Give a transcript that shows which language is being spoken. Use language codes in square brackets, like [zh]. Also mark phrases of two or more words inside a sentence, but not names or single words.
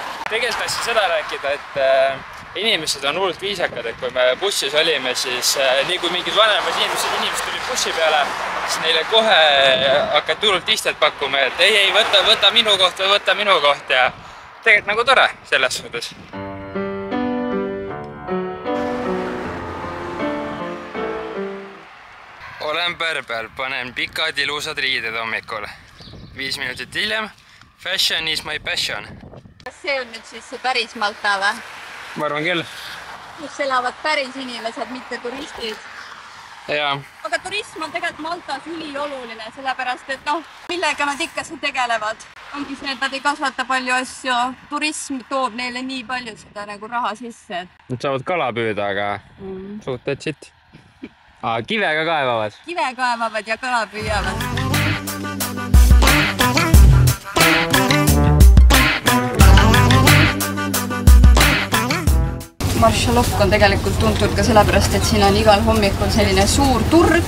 [et] Tegelikult tahtsin seda rääkida, et inimesed on hullult viisakad, et kui me bussis olime, siis nii kui mingid vanemad inimesed tulid bussi peale, siis neile kohe hakati hullult istet pakkuma, et ei, võta minu koht või võta minu koht ja tegelikult nagu tore selles suhtes. Olen Pärpel, panen pikad ilusad riided hommikul. 5 minutit hiljem. [en] Fashion is my passion. [et] Kas see on nüüd siis see päris Malta või? Ma arvan küll. Kus elavad päris inimesed, mitte turistid. Jaa. Aga turism on tegelikult Maltas ülioluline, sellepärast et millega nad ikka siin tegelevad. Ongi see, et nad ei kasvata palju asju. Turism toob neile nii palju seda nagu raha sisse. Nad saavad kala püüda, aga suht [en] that's it. [et] Kive ka kaevavad. Kive kaevavad ja kala püüavad. Maršalokk on tegelikult tuntud ka sellepärast, et siin on igal hommikul selline suur turg.